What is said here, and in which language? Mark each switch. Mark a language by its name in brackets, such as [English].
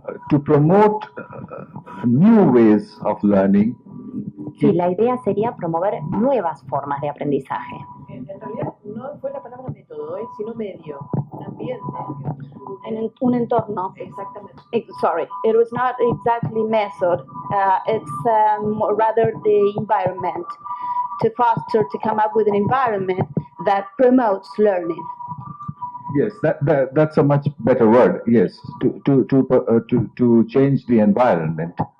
[English] To promote new ways of learning. [Spanish] Sí, la idea sería promover nuevas formas de aprendizaje. En realidad no fue la palabra método, sino medio, un ambiente. Un entorno. Exactamente. [English] Sorry, it was not exactly method. It's rather the environment, to foster, to come up with an environment that promotes learning. Yes, that's a much better word. Yes, to change the environment.